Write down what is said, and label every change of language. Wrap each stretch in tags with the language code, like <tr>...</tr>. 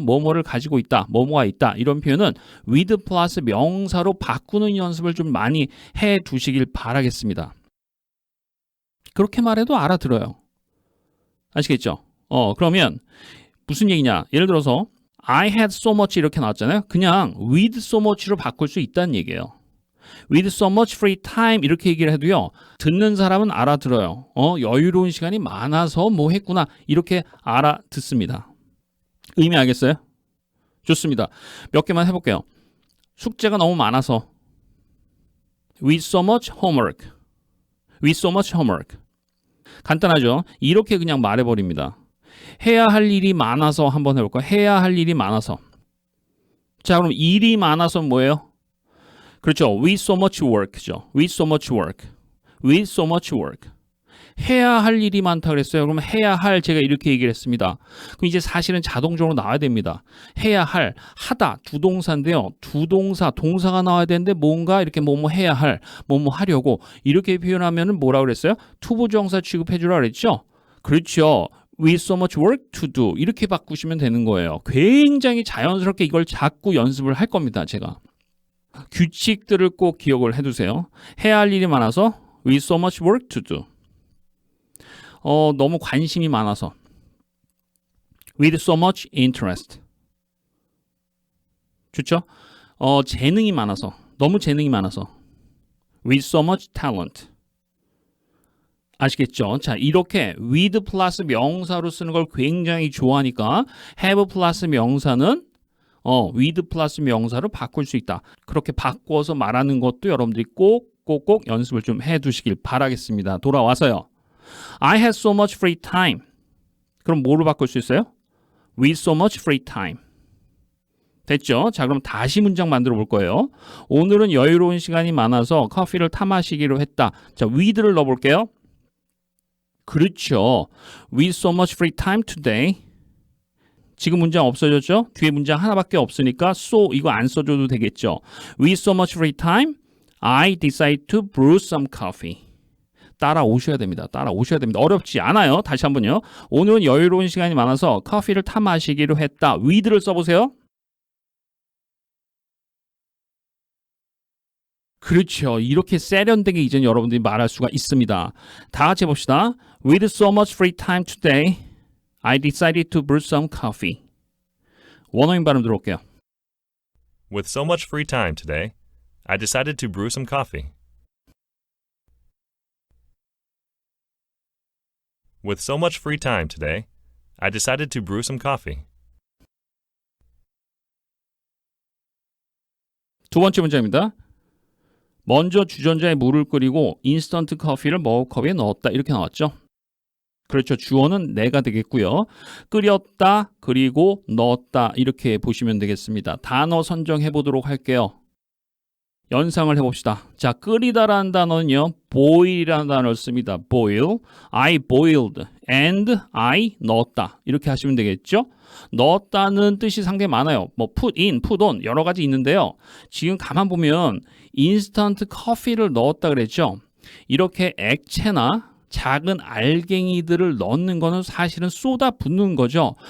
<ko>뭐뭐를 가지고 있다, 뭐뭐가 있다 이런 표현은 with 플러스 명사로 바꾸는 연습을 좀 많이 해두시길 바라겠습니다. 그렇게 말해도 알아들어요. 아시겠죠? 그러면 무슨 얘기냐? 예를 들어서</ko> <en>I had so much</en> <ko>이렇게 나왔잖아요. 그냥</ko> <en>with so much</en> <ko>로 바꿀 수 있다는 얘기예요.</ko> <en>with so much free time</en> <ko>이렇게 얘기를 해도요. 듣는 사람은 알아들어요. 여유로운 시간이 많아서 뭐 했구나. 이렇게 알아듣습니다. 의미 알겠어요? 좋습니다. 몇 개만 해볼게요. 숙제가 너무 많아서</ko> <en>with so much homework. with so much homework.</en> <ko>간단하죠? 이렇게 그냥 말해버립니다. 해야 할 일이 많아서 한번 해볼까요? 해야 할 일이 많아서. 자, 그럼 일이 많아서 뭐예요?</ko> <en>그렇죠. with so much work죠. with so much work. with so much work.</en> <ko>해야 할 일이 많다 그랬어요. 그러면 해야 할 제가 이렇게 얘기를 했습니다. 그럼 이제 사실은 자동적으로 나와야 됩니다. 해야 할, 하다, 두 동사인데요. 두 동사, 동사가 나와야 되는데 뭔가 이렇게 뭐뭐 해야 할, 뭐뭐 하려고 이렇게 표현하면은 뭐라고 그랬어요? 투부정사 취급해 주라 그랬죠? 그렇죠.</ko> <en>with so much work to do</en> <ko>이렇게 바꾸시면 되는 거예요. 굉장히 자연스럽게 이걸 자꾸 연습을 할 겁니다. 제가. 규칙들을 꼭 기억을 해두세요. 해야 할 일이 많아서</ko> <en>with so much work to do.</en> <ko>너무 관심이 많아서</ko> <en>with so much interest.</en> <ko>좋죠? 재능이 많아서 너무 재능이 많아서</ko> <en>with so much talent.</en> <ko>아시겠죠? 자, 이렇게 with 플러스 명사로 쓰는 걸 굉장히 좋아하니까 have 플러스 명사는 with 플러스 명사로 바꿀 수 있다. 그렇게 바꿔서 말하는 것도 여러분들이 꼭 연습을 좀 해두시길 바라겠습니다. 돌아와서요.</ko> <en>I had so much free time.</en> <ko>그럼 뭐로 바꿀 수 있어요?</ko> <en>with so much free time.</en> <ko>됐죠? 자, 그럼 다시 문장 만들어 볼 거예요. 오늘은 여유로운 시간이 많아서 커피를 타 마시기로 했다. 자, with를 넣어 볼게요. 그렇죠.</ko> <en>with so much free time today.</en> <ko>지금 문장 없어졌죠? 뒤에 문장 하나밖에 없으니까 so 이거 안 써줘도 되겠죠.</ko> <en>with so much free time, I decided to brew some coffee.</en> <ko>따라오셔야 됩니다. 따라오셔야 됩니다. 어렵지 않아요. 다시 한번요. 오늘은 여유로운 시간이 많아서 커피를 타 마시기로 했다. with를 써보세요. 그렇죠. 이렇게 세련되게 이제 여러분들이 말할 수가 있습니다. 다 같이 해봅시다.</ko> <en>With so much free time today, I decided to brew some coffee.</en> <ko>원어민 발음 들어올게요.</ko> <en>With so much free time today, I decided to brew some coffee. With so much free time today, I decided to brew some coffee.</en> <ko>두 번째 문제입니다. 먼저 주전자에 물을 끓이고 인스턴트 커피를 머그컵에 넣었다. 이렇게 나왔죠. 그렇죠. 주어는 내가 되겠고요. 끓였다, 그리고 넣었다. 이렇게 보시면 되겠습니다. 단어 선정해 보도록 할게요. 연상을 해봅시다. 자, 끓이다라는 단어는요. boil이라는 단어를 씁니다. boil.</ko> <en>I boiled and I</en> <ko>넣었다. 이렇게 하시면 되겠죠. 넣었다는 뜻이 상당히 많아요. 뭐 put in, put on 여러 가지 있는데요. 지금 가만 보면 인스턴트 커피를 넣었다 그랬죠. 이렇게 액체나 작은 알갱이들을 넣는 거는 사실은 쏟아 붓는 거죠.</ko>